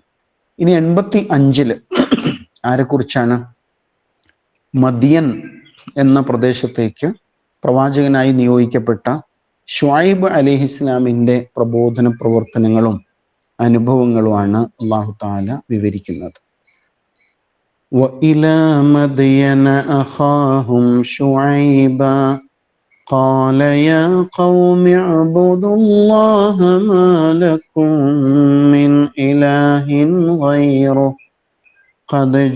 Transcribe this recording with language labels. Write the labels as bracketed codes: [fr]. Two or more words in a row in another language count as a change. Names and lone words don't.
[ml] ഇനി 85 ആരെക്കുറിച്ചാണ്? മദിയൻ എന്ന പ്രദേശത്തേക്ക് പ്രവാചകനായി നിയോഗിക്കപ്പെട്ട ഷുഐബ് അലൈഹിസ്ലാമിൻ്റെ പ്രബോധന പ്രവർത്തനങ്ങളും അനുഭവങ്ങളുമാണ് [ar] الله تعالى [ml] വിവരിക്കുന്നത്. [ar] وإلى مدين أخاهم شعيبا قال يا قوم اعبدوا الله ما لكم من إله غيره قد